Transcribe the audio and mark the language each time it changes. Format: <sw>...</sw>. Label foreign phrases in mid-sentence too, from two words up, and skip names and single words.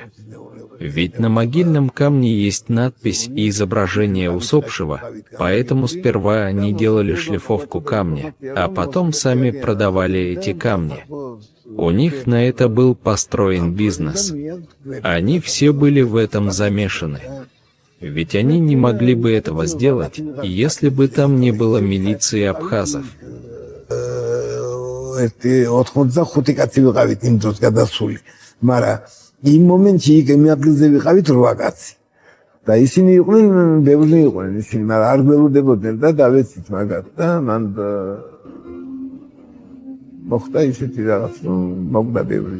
<ru>Ведь на могильном камне есть надпись и изображение усопшего, поэтому сперва они делали шлифовку камня, а потом сами продавали эти камни. У них на это был построен бизнес. Они все были в этом замешаны. Ведь они не могли бы этого сделать, если бы там не было милиции абхазов.</ru> <ka>იმ მომენტში იქ მე ადგილზე ვიყავით 8 კაცი და ისინი იყვნენ ბევრი იყვნენ ისინი მაგრამ არ გველოდებოდნენ და დავეცით მაგათ და მან მოხდა ისეთი რაღაც რომ მოგდა ბევრი</ka>